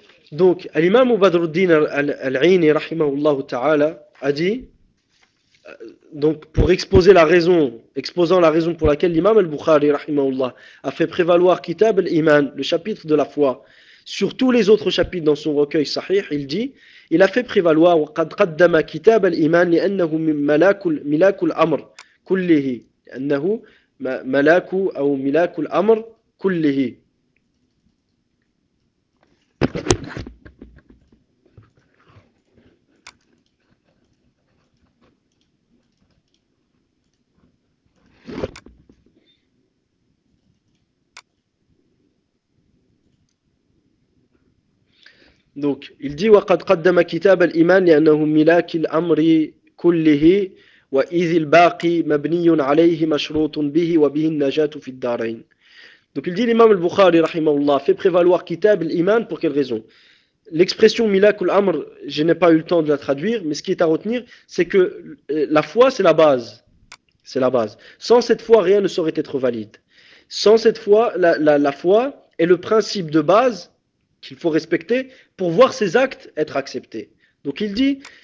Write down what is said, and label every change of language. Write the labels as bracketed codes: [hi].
[fr] Donc, l'imam Badruddin al-Aini, rahimahullah ta'ala, a dit, donc, pour exposant la raison pour laquelle l'imam al-Bukhari, rahimahullah, a fait prévaloir Kitab al-Iman, le chapitre de la foi, sur tous les autres chapitres dans son recueil sahih, il dit, il a fait prévaloir, [ar] wa qad qaddama Kitab al-Iman li'annahu milakul amr. كله أنه ملاك أو ملاك الأمر كله دونك [fr] il dit [ar] وقد قدم كتاب الإيمان لأنه ملاك الأمر كله وإذ الباقي مبني عليه مشروط به وبه النجاة في الدارين. [fr] Donc il dit l'imam al-Bukhari rahimahullah fait prévaloir Kitab al-Iman pour quelle raison? L'expression Milak al-Amr, je n'ai pas eu le temps de la traduire, mais ce qui est à retenir, c'est que la foi, c'est la base. C'est la base. Sans cette foi, rien ne saurait être valide. Sans cette foi, la foi est le principe de base qu'il faut respecter pour voir ses actes être acceptés. Donc il dit.